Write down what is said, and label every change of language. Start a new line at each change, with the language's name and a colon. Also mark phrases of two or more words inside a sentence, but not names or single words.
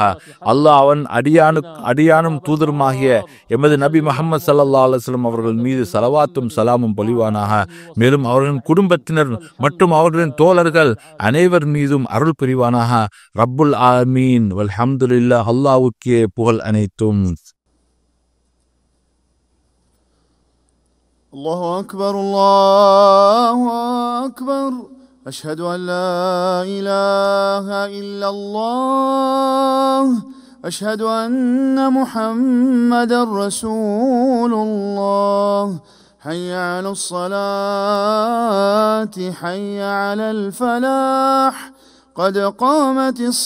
Tamil: அல்லாஹ் அவன் அடியானும் தூதருமாகிய எமது நபி முஹம்மது
Arabic: صلى الله عليه وسلم
Tamil: அவர்கள் மீது ஸலவாத்தும் ஸலாமும் பொழிவானாக. மேலும் அவர்களின் குடும்பத்தினர் மற்றும் அவர்களின் தோழர்கள் அனைவர் மீதும் அருள் புரிவானாக.
Arabic: رب آمين. والحمد لله.
Tamil: அல்லாஹ்வுக்கே புகழ் அனைத்தும்.
Arabic: الله أكبر الله أكبر أشهد أن لا إله إلا الله أشهد أن محمدا رسول الله حي على الصلاة حي على الفلاح قد قامت